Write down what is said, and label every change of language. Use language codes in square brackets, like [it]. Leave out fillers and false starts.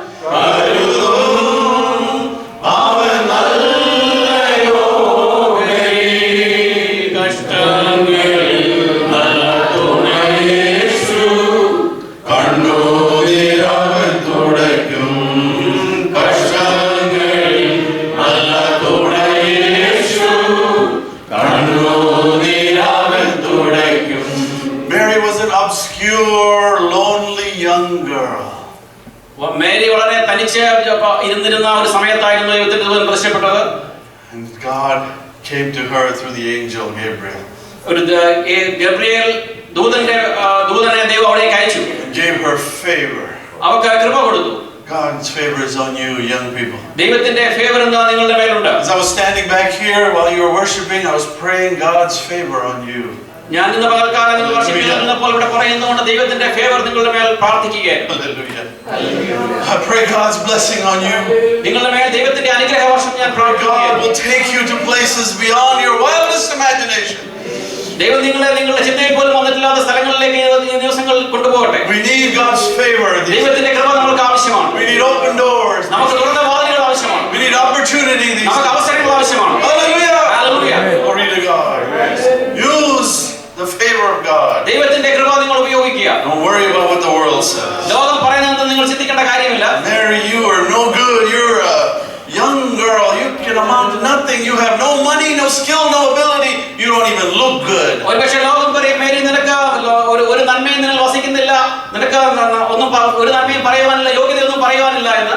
[ml] അവൻ നല്ലയോഗ്യൻ, കഷ്ടങ്ങളിൽ നല്ല തുണയേശു, കണ്ണുനീരവൻ തുടയ്ക്കും. കഷ്ടങ്ങളിൽ നല്ല തുണയേശു, കണ്ണുനീരവൻ തുടയ്ക്കും. [en] Mary was an obscure, lonely young girl. [ml] Mary വളരെ തനിച്ച് ഇരുന്നിരുന്ന ഒരു സമയത്തായിരുന്നു ദൈവത്തിന്റെ ദൂതൻ പ്രത്യക്ഷപ്പെട്ടത്. [en] And God came to her through the angel Gabriel. [ml] ഒരു ഗബ്രിയേൽ ദൂതനെ ദൈവം അവിടേക്ക് അയച്ചു. [en] Gave her favor. [ml] അവർക്ക് കൃപ കൊടുത്തു. [en] God's favor is on you, young people. [ml] ദൈവത്തിന്റെ ഫേവർ എന്താ നിങ്ങളുടെ മേലുണ്ട്? [en] As I was standing back here while you were worshiping, I was praying God's favor on you. [ml] ഞാൻ ഇന്ന് പകൽക്കാലം നിങ്ങൾ വർഷിപ്പിക്കുന്നപ്പോൾ ഇവിടെ പറയുന്നതുകൊണ്ട് ദൈവത്തിന്റെ ഫേവർ നിങ്ങളുടെ മേൽ പ്രാർത്ഥിക്കുകയായിരുന്നു. [en] Hallelujah. I pray God's blessing on you. [ml] നിങ്ങളുടെ മേൽ ദൈവത്തിന്റെ അനുഗ്രഹ വർഷം ഞാൻ [en] God [ml] പ്രാർത്ഥിക്കുകയാണ്. [en] will take you to places beyond your wildest imagination. [ml] ദൈവം നിങ്ങളുടെ ചിന്തയിൽ പോലും വന്നിട്ടില്ലാത്ത സ്ഥലങ്ങളിലേക്ക് ഈ ദിവസങ്ങൾ കൊണ്ടുപോകട്ടെ. [en] We need God's favor. [ml] ദൈവത്തിന്റെ കൃപ നമുക്ക് ആവശ്യമാണ്. [en] We need open doors. [ml] നമുക്ക് തുറന്ന വാതിലുകൾ ആവശ്യമാണ്. [en] We need opportunity. [ml] നമുക്ക് അവസരങ്ങൾ ആവശ്യമാണ്. [en] Hallelujah. Hallelujah. Glory to God. Use the favor of God. [ml] ദൈവത്തിന്റെ കൃപ നിങ്ങൾ ഉപയോഗിക്കുക. [en] Don't worry about what the world says. [ml] ലോകം പറയുന്നത് നിങ്ങൾ ചിന്തിക്കേണ്ട കാര്യമില്ല. [en] Mary, you are no good. You're a young girl. You can amount to nothing. You have no money, no skill, no ability. You don't even look good. [ml] ഒരുപക്ഷെ ലോകം പറയും, Mary നിനക്ക് ഒരു നന്മയും നിന്നിൽ വസിക്കുന്നില്ല, നിനക്ക് ഒന്നും ഒരു നന്മയും പറയുവാനില്ല, യോഗ്യതയൊന്നും പറയുവാനില്ല എന്ന്.